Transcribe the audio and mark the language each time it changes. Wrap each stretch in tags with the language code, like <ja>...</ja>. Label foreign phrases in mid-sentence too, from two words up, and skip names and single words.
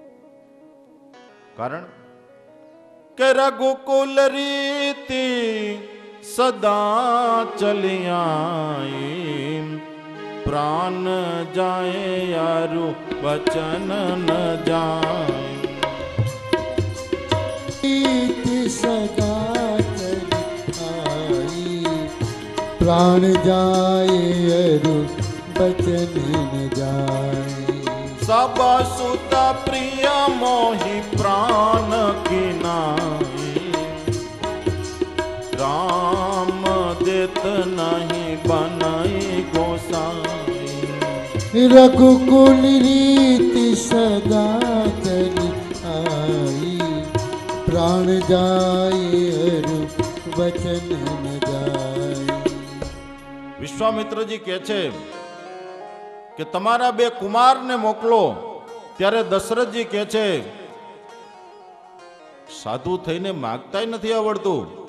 <gu>કારણ કે</gu> <awa>रघुकुल रीति सदा चलियाई, प्राण जाय यारूं वचन न जाय. सदा प्राण जाय अरु बचन न जाय सब सुत प्रिय मोहि प्राण की नाई राम देत नहीं बनई गोसाई रघुकुल रीति सदा चली आई प्राण जाय अरु वचन न जाय</awa> <gu>વિશ્વામિત્રજી કહે છે કે તમારા બે કુમારને મોકલો. ત્યારે દશરથજી કહે છે સાધુ થઈને માગતાય નથી આવડતું.</gu>